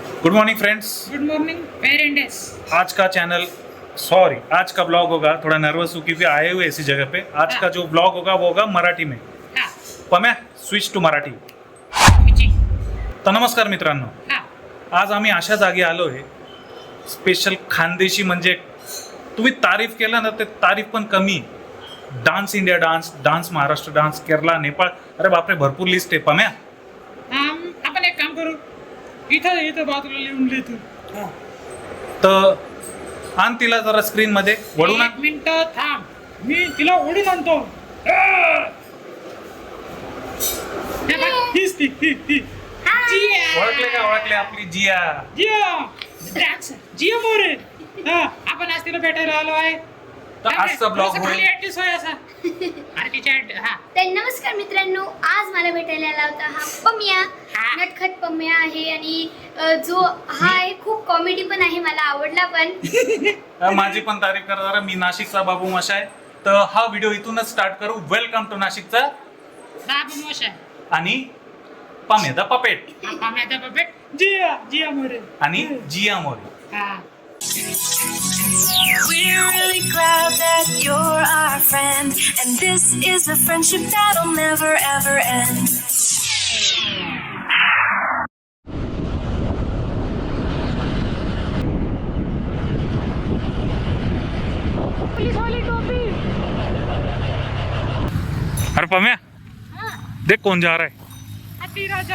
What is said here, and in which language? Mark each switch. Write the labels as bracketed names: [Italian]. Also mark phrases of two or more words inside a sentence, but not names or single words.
[English] Good morning friends. Good morning parents. [Hindi] आज का ब्लॉग होगा, थोड़ा नर्वस हूँ क्योंकि आए हुए ऐसी जगह पे। आज का जो ब्लॉग होगा वो होगा मराठी में। हाँ, [English] Pamya switch to Marathi. विची. [Marathi] तर नमस्कार मित्रांनो, हाँ, आज आम्ही अशा जागी आलो आहे स्पेशल खानदेशी, म्हणजे तुम्ही तारीफ केला ना ते तारीफ पण कमी। डान्स इंडिया डान्स, डान्स महाराष्ट्र डान्स, केरला, नेपाळ, अरे बापरे भरपूर लिस्ट आहे पम्या। आपण एक काम करू, इथं इथं बाजूला लिहून लिहितो. तर आण तिला जरा स्क्रीन मध्ये वळून आण. एक मिनिट थांब, मी तिला ओढून आणतो. हे बघ, हीच ती, ही. जिया. ओळखले आपली जिया। जिया डान्सर जिया मोरे. आपण आज तिला भेटायला आलो आहे. तर आजचा ब्लॉग होईल ऍड्रेस आहे असा. आणि तिच्या हा. तर नमस्कार मित्रांनो, आज मला भेटायला आला होता हा पम्या. हा. नटखट पम्या आहे आणि जो हा आहे खूप कॉमेडी पण आहे, मला आवडला पण. माझी पण तारीफ करा जरा। मी नाशिकचा बाबू माशा आहे, तर हा व्हिडिओ इथूनच स्टार्ट करू। [English] Welcome to [Marathi] नाशिकचा बाबू मोशा आणि पम्या [English] the puppet [Marathi] पाम्याचा बबेट जिया जिया मोरे आणि जिया मोरे। हा. [English] We're really glad that you're our friend, and this is a friendship that'll never ever end. [Hindi] अरे पम्या, देख कौन जा रहा है। हाथी राजा.